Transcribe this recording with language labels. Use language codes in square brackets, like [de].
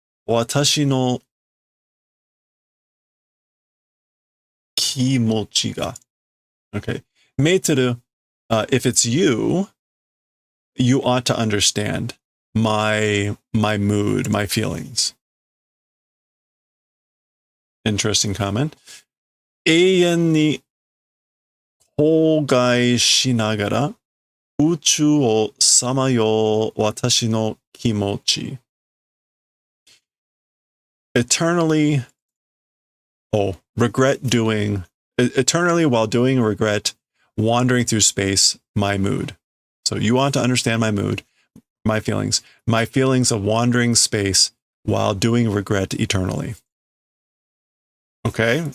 [ja] Watashi no kimochi ga. Okay. [en] Meiteru, if it's you, you ought to understand my mood, my feelings. Interesting comment. [ja] 永遠に郊外しながら宇宙をさまよう私の気持ち。 [en] Eternally, eternally while doing regret, wandering through space, my mood. So you want to understand my mood, my feelings of wandering space while doing regret eternally. Okay?